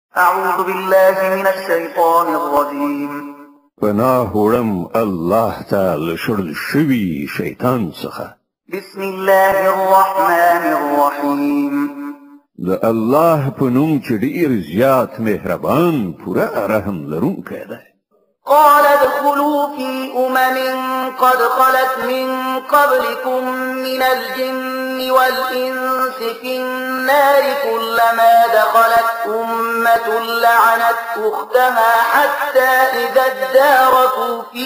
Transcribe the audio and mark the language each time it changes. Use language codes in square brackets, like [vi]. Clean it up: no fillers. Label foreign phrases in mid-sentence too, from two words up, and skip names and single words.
[ar] أعوذ بالله من الشيطان الرجيم. [ps] پناه وړم الله تعالی شړل شوی شیطان څخه. [ar] بسم الله الرحمن الرحيم. [ps] د الله په نوم چې ډیر زیات مهربان پوره رحم لرونکی دی. [ar] قال ادخلوا في قد خلت من قبلكم من الجن والإنس في النار كلما دخلت أمة لعنت أختها حتى إذا اداركوا